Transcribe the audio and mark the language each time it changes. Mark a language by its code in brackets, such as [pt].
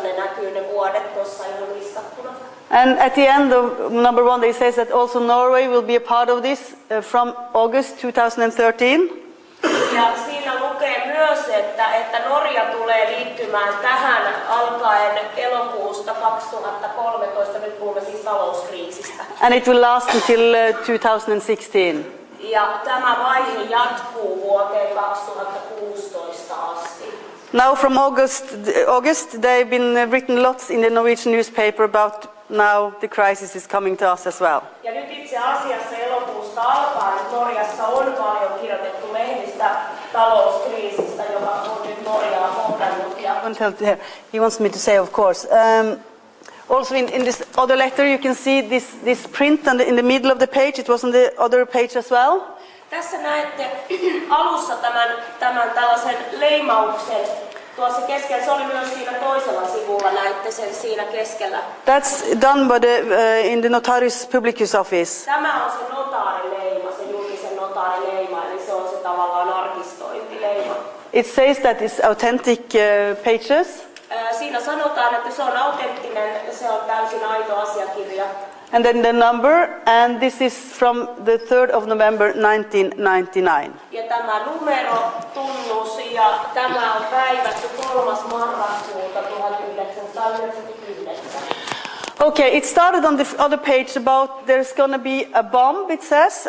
[fi] Ne näkyy ne vuodet tuossa ihan listattuna. [en] And at the end of number 1 he says that also Norway will be a part of this from August 2013. [fi] Ja siinä lukee myös, että Norja tulee liittymään tähän alkaen elokuusta 2013. 2013, nyt puhumme siis talouskriisistä. [en] And it will last until 2016. [fi] Ja tämä vaihe jatkuu vuoteen 2016 asti. [en] Now from August they've been written lots in the Norwegian newspaper about now the crisis is coming to us as well. [fi] Ja nyt itse asiassa elokuusta alkaen Norjassa on paljon kirjoitettu lehdistä talouskriisistä, joka on nyt Norjaa kohdannut. [en] He wants me to say, of course. Also in this other letter you can see this print in the middle of the page. It was on the other page as well. [fi] Tässä näette alussa tämän tällaisen leimauksen. Tuossa keskellä, se oli myös siinä toisella sivulla, näette sen siinä keskellä. [en] That's done by in the Notarius Publicus office. [fi] Tämä on se notaarileima, se julkisen notaarileima, eli se on se tavallaan arkistointileima. [en] It says that it's authentic pages. [fi] Siinä sanotaan, että se on autenttinen, se on täysin aito asiakirja. [en] And then the number, and this is from the 3rd of November 1999. [fi] Ja tämä numero, tunnus, ja tämä on päivätty 3. marraskuuta 1999. [en] Okay, it started on the other page about there's going to be a bomb, it says.